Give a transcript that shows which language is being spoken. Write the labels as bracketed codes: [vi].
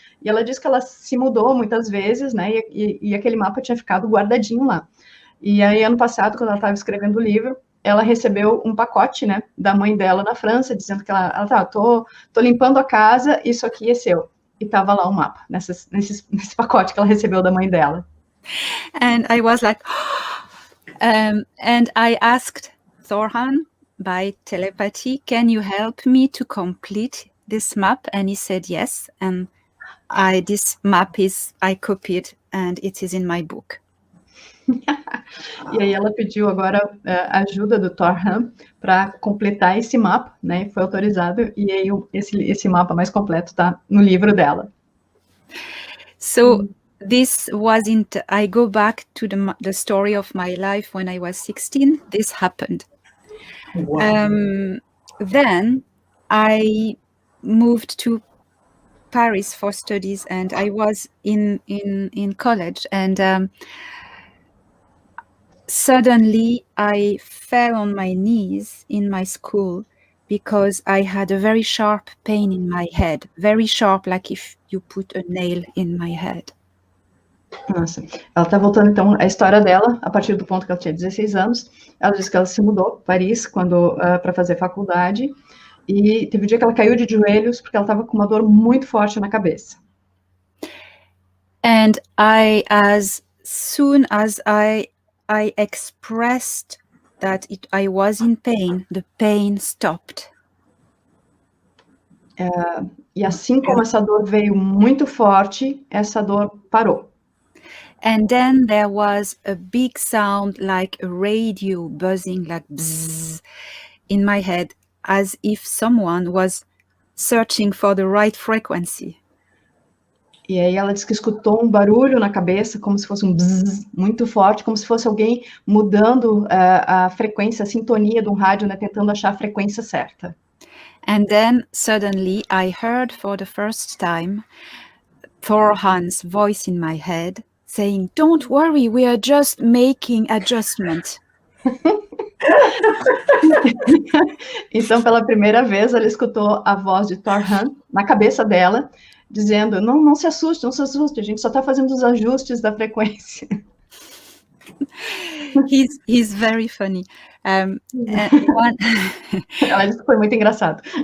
[pt] E ela disse que ela se mudou muitas vezes, né, e aquele mapa tinha ficado guardadinho lá. E aí, ano passado, quando ela estava escrevendo o livro, ela recebeu um pacote, né, da mãe dela na França, dizendo que ela tô limpando a casa, isso aqui é seu. E estava lá o mapa, nesse pacote que ela recebeu da mãe dela. [en] And I was like, and I asked Thorhan by telepathy, can you help me to complete this map? And he said yes. And this map I copied and it is in my book. [pt] E aí ela pediu agora a ajuda do Thorhan para completar esse mapa, né? Foi autorizado, e aí esse mapa mais completo está no livro dela. [en] So this wasn't, I go back to the story of my life when I was 16, this happened. Wow. Then I moved to Paris for studies, and I was in college, and suddenly I fell on my knees in my school because I had a very sharp pain in my head, very sharp, like if you put a nail in my head. [pt] Nossa, ela está voltando então a história dela a partir do ponto que ela tinha 16 anos. Ela disse que ela se mudou para Paris para fazer faculdade, e teve um dia que ela caiu de joelhos porque ela estava com uma dor muito forte na cabeça. [en] And as soon as I expressed that I was in pain, the pain stopped. [pt] E assim como essa dor veio muito forte, essa dor parou. [en] And then there was a big sound like a radio buzzing, like bzzz, in my head, as if someone was searching for the right frequency. [pt] E aí ela disse que escutou um barulho na cabeça, como se fosse um bzzz muito forte, como se fosse alguém mudando a frequência, a sintonia de um rádio, né, tentando achar a frequência certa. [en] And then suddenly I heard for the first time Thorhan's voice in my head saying, "Don't worry, we are just making adjustment." [pt] Então, pela primeira vez, ela escutou a voz de Thorhan na cabeça dela, dizendo, não se assuste, a gente só está fazendo os ajustes da frequência. [en] He's very funny. [pt] Ela disse que foi muito engraçado.